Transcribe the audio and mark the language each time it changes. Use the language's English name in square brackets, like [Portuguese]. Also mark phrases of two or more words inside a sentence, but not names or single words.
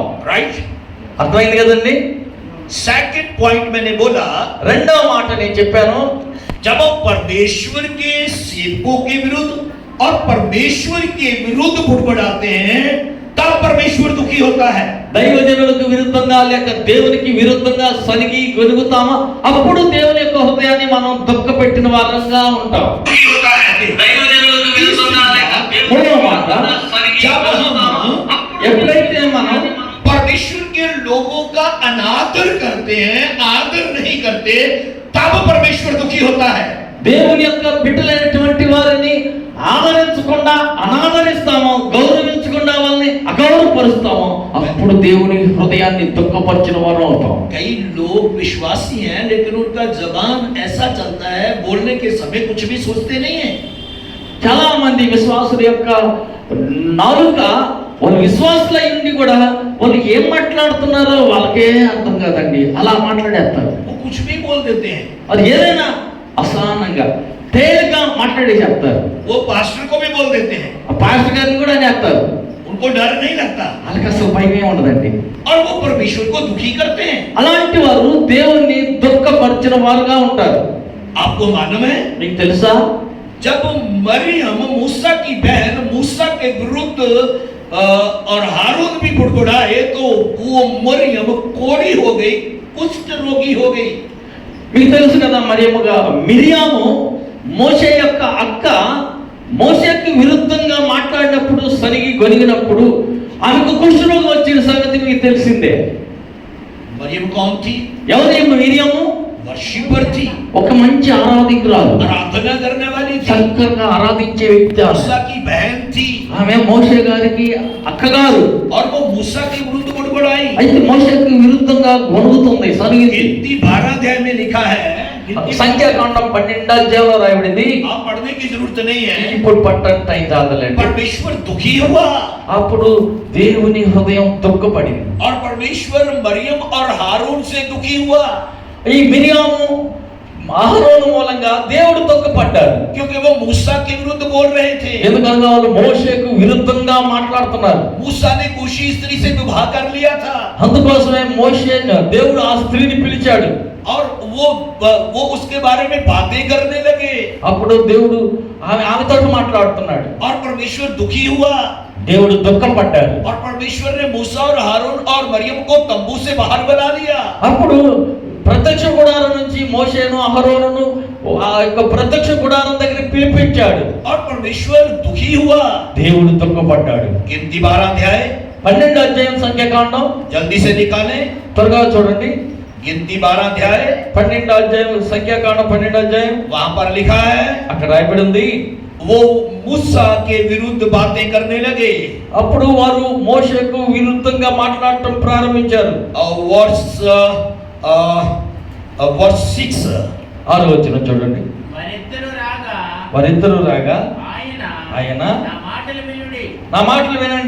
[Hindi] राइट? [Telugu] అర్థమైంది కదండి? [English] second point [Hindi] मैंने बोला, [Telugu] రెండవ మాట నేను చెప్పాను, [Hindi] जब हम परमेश्वर के सेवकों के विरुद्ध और परमेश्वर के विरुद्ध बुड़बुड़ाते हैं तब परमेश्वर दुखी होता है। [Telugu] దైవజనులకు విరుద్ధంగా లేక దేవునికి విరుద్ధంగా సనిగి గొనుగుతామా అప్పుడు దేవుని యొక్క హృదయాన్ని మనం దుఃఖపెట్టిన వారంగా ఉంటాం. [Hindi] दुखी होता है। [Telugu] దైవజనులకు విరుద్ధంగా లేక మూడవ మాట, [Hindi] जब हम [Telugu] ఎప్పుడైతే మనం [Hindi] परमेश्वर के लोगों का अनादर करते हैं, आदर नहीं करते, तब परमेश्वर दुखी होता है। [Telugu] దేవుని యొక్క బిడ్డలైనటువంటి వారిని ఆదరించకుండా అనాదరిస్తామో, గౌరవించకుండా వాళ్ళని అగౌరవపరుస్తామో అప్పుడు దేవుని హృదయాన్ని దుఃఖపరిచిన వారు అవుతాం. [Hindi] कई लोग विश्वासी हैं लेकिन उनका जबान ऐसा चलता है, बोलने के समय कुछ भी सोचते नहीं है। [Telugu] చాలా మంది విశ్వాసుల యొక్క నాలుక వాళ్ళు విశ్వాసులై ఉండి కూడా వాళ్ళు ఏం మాట్లాడుతున్నారో వాళ్ళకే అర్థం కాదండి, అలా మాట్లాడేస్తారు. [Hindi] वो कुछ भी बोल देते हैं। [Telugu] అది ఏదైనా అసహనంగా తేలిగ్గా మాట్లాడి చెప్తారు. [Hindi] वो पास्टर को भी बोल देते हैं। [Telugu] ఆ పాస్టర్ గారిని కూడా చేస్తారు. [Hindi] उनको डर नहीं लगता [Telugu] వాళ్ళకి అసలు భయమే ఉండదండి. [Hindi] और वो परमेश्वर को दुखी करते हैं। [Telugu] అలాంటి వారు దేవుణ్ణి దుఃఖపరిచిన వారుగా ఉంటారు. [Hindi] आपको मालूम है, [Telugu] మీకు తెలుసా? [Hindi] जब मरियम मूसा की बहन मूसा के विरुद्ध और हारून भी बुड़बुड़ाए तो वो मरियम कोढ़ी हो गई, कुष्ठ रोगी हो गई। [Telugu] మీకు తెలుసు కదా, మిరియాము మోషే యొక్క అక్క మోషేకి విరుద్ధంగా మాట్లాడినప్పుడు సరిగి గొనిగినప్పుడు ఆమెకు కుష్ఠరోగం వచ్చిన సంగతి మీకు తెలిసిందే. [Hindi] मरियम कौन थी? [Telugu] ఎవరి మిరియాము? [Hindi] वर्शिपर थी, [Telugu] ఒక మంచి ఆరాధికురాలు, [Hindi] आराधना करने वाली थी, [Telugu] చక్కగా ఆరాధించే వ్యక్తి ఆమె. [Hindi] मूसा की बहन थी [Telugu] ఆమె మోషే గారికి అక్కగారు. [Hindi] और वो मूसा के विरुद्ध बुड़बुड़ाई। [Telugu] అయితే మోషేకి విరుద్ధంగా గొనుగుతుంది, సరిగింది. [Hindi] गिनती 12 अध्याय में लिखा है, [Telugu] సంఖ్యాకాండం 12వ అధ్యాయంలో రాయబడింది. [Hindi] आप पढ़ने की जरूरत नहीं है। [Telugu] ఇప్పుడు పట్టంత టైం చాలదండి. [Hindi] परमेश्वर दुखी हुआ [Telugu] అప్పుడు దేవుని హృదయం దుఃఖపడింది. [Hindi] और परमेश्वर मरियम और हारून से दुखी हुआ [Telugu] ఈ మిరియాము అహరోను మూలంగా దేవుడు దుఃఖపడ్డాడు. [Hindi] क्योंकि वो मूसा के विरुद्ध बोल रहे थे। [Telugu] ఎందుకంటే వాళ్ళు మోషేకు విరుద్ధంగా మాట్లాడుతున్నారు. [Hindi] मूसा ने कूशी स्त्री से विवाह कर लिया था [Telugu] అందుకోసమే మోషే దేవుడు ఆ స్త్రీని పిలిచాడు. [Hindi] और वो उसके बारे में बातें करने लगे [Telugu] అప్పుడు దేవుడు ఆమెతో మాట్లాడుతున్నాడు. [Hindi] और परमेश्वर दुखी हुआ [Telugu] దేవుడు దుఃఖపడ్డాడు. [Hindi] और परमेश्वर ने मूसा और हारून और मरियम को तंबू से बाहर बुला लिया। [Telugu] అప్పుడు ప్రత్యక్ష గుడారం నుంచి మోషేను అహరోనును ఆ యొక్క ప్రత్యక్ష గుడారం దగ్గర పిలిపించాడు. [Hindi] और परमेश्वर दुखी हुआ। [Telugu] దేవుడు దుఃఖపడ్డాడు. [Hindi] गिनती 12 अध्याय [Telugu] 12వ అధ్యాయం సంఖ్యాకాండం [Hindi] जल्दी से निकालें। [Telugu] త్వరగా చూడండి. [Hindi] गिनती 12 अध्याय [Telugu] 12వ అధ్యాయం సంఖ్యాకాండం 12వ అధ్యాయం [Hindi] वहां पर लिखा है, [Telugu] అక్కడ రాయబడి ఉంది. [Hindi] वो मूसा के विरुद्ध बातें करने लगे। [Telugu] అప్పుడు వారు మోషేకు విరుద్ధంగా మాట్లాడటం ప్రారంభించారు. [Hindi] वर्स 6 [Telugu] 6వ వచనం చూడండి. వారిద్దరూ రాగా ఆయన నా మాటలు వినుడి, నా మాటలు వినండి,